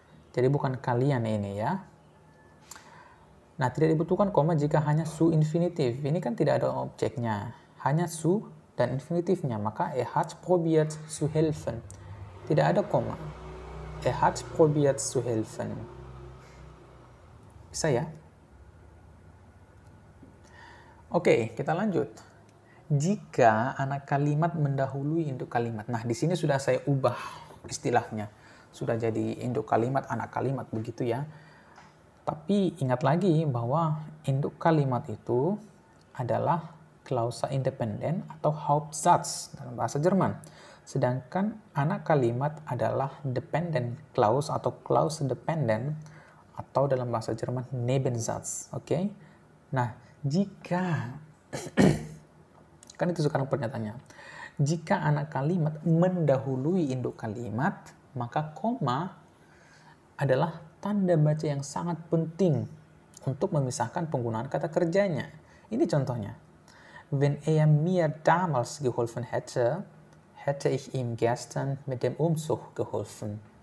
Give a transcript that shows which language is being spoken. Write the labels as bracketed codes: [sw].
[id] Jadi bukan kalian ini ya. Nah, tidak dibutuhkan koma jika hanya su infinitif. Ini kan tidak ada objeknya, hanya su dan infinitifnya. Maka [de] hat probiert zu helfen. [id] Tidak ada koma. [de] Hat probiert zu helfen. [id] Bisa ya? Oke, kita lanjut. Jika anak kalimat mendahului induk kalimat. Nah, di sini sudah saya ubah istilahnya. Sudah jadi induk kalimat, anak kalimat, begitu ya. Tapi ingat lagi bahwa induk kalimat itu adalah klausa independen atau Hauptsatz dalam bahasa Jerman. Sedangkan anak kalimat adalah dependent clause atau clause dependent atau dalam bahasa Jerman Nebensatz. Oke? Nah, jika kan itu sekarang pernyataannya. Jika anak kalimat mendahului induk kalimat, maka koma adalah tanda baca yang sangat penting untuk memisahkan penggunaan kata kerjanya. Ini contohnya. [de] Wenn er mir damals geholfen hätte, hätte ich ihm gestern mit dem Umzug geholfen.